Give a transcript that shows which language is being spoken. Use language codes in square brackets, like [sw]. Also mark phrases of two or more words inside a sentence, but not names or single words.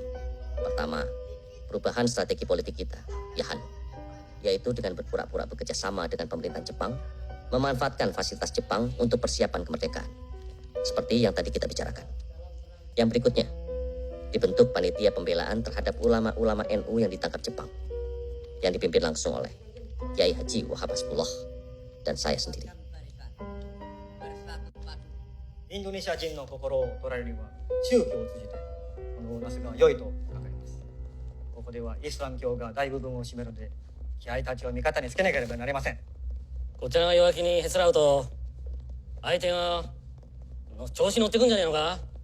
[id] Pertama, perubahan strategi politik kita, Yahan, yaitu dengan berpura-pura bekerja sama dengan pemerintahan Jepang, memanfaatkan fasilitas Jepang untuk persiapan kemerdekaan, seperti yang tadi kita bicarakan. Yang berikutnya, dibentuk panitia pembelaan terhadap ulama-ulama NU yang ditangkap Jepang, yang dipimpin langsung oleh Kiai Haji Wahab Hasbullah dan saya sendiri. [ja] インドネシア人の心を捉えるには宗教を通じてこのをなすが良いと考えます。ここではイスラム教が大部分を占めるので、気合たちを味方につけなければなりません。こちらが弱気にへつらうと相手が調子に乗ってくんじゃねえのか。